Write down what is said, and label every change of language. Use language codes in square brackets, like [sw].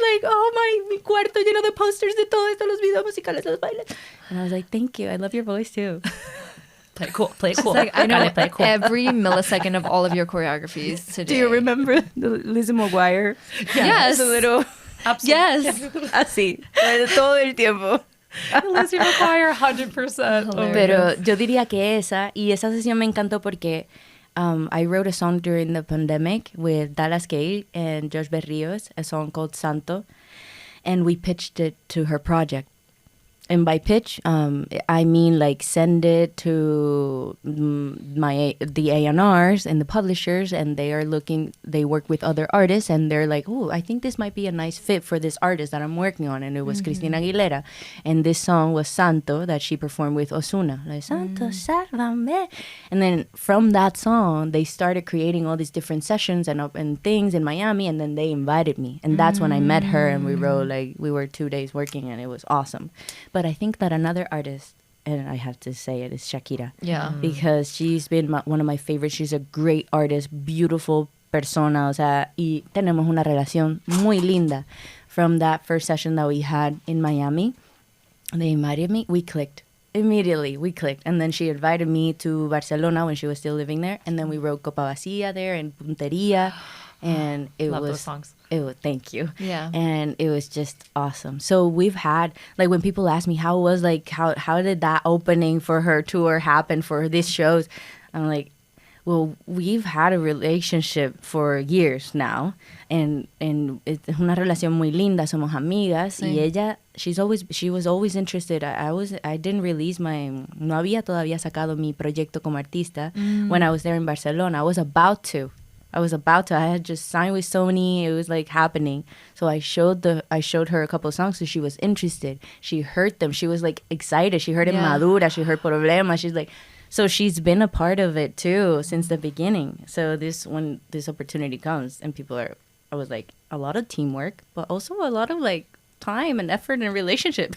[en] Like, oh, [es] mi cuarto lleno de posters de todo esto, los videos musicales, los bailes. [en] And I was like, thank you. I love your voice, too. Play it cool. Play it cool. Like, I know play it cool. every millisecond of all of your choreographies today. Do you remember the Lizzie McGuire? Yes. A little... Yes. [es] Así. Todo el tiempo. [en] Lizzie McGuire, 100%. [es] Pero yo diría que esa sesión me encantó porque... [en] I wrote a song during the pandemic with Gale and Josh Berrios, a song called Santo, and we pitched it to her project. And by pitch, I mean like send it to the A&Rs and the publishers, and they work with other artists, and they're like, oh, I think this might be a nice fit for this artist that I'm working on. And it was Christina Aguilera. And this song was Santo that she performed with Ozuna. Like, [es] Santo, sálvame. [en] And then from that song, they started creating all these different sessions and things in Miami, and then they invited me. And that's when I met her, and we were 2 days working, and it was awesome. But I think that another artist, and I have to say it, is Shakira. Yeah. Because she's been one of my favorites. She's a great artist, beautiful persona. [es] O sea, y tenemos una relación muy linda. [en] From that first session that we had in Miami, they invited me. We clicked. Immediately, we clicked. And then she invited me to Barcelona when she was still living there. And then we wrote Copa Vacía there and Punteria. And it Love was... those songs. Thank you. Yeah. And it was just awesome. So we've had, like, when people ask me how did that opening for her tour happen for these shows, I'm like, well, we've had a relationship for years now, and it's [es] una relación muy linda. Somos amigas, sí. Y ella, [en] she was always interested. I didn't release [es] no había todavía sacado mi proyecto como artista [en] when I was there in Barcelona. I was about to. I had just signed with Sony. It was like happening. So I showed her a couple of songs, so she was interested. She heard them. She was like excited. She heard Madura. She heard Problema. She's like, so she's been a part of it too since the beginning. So when this opportunity comes and I was like, a lot of teamwork, but also a lot of like time and effort and relationship.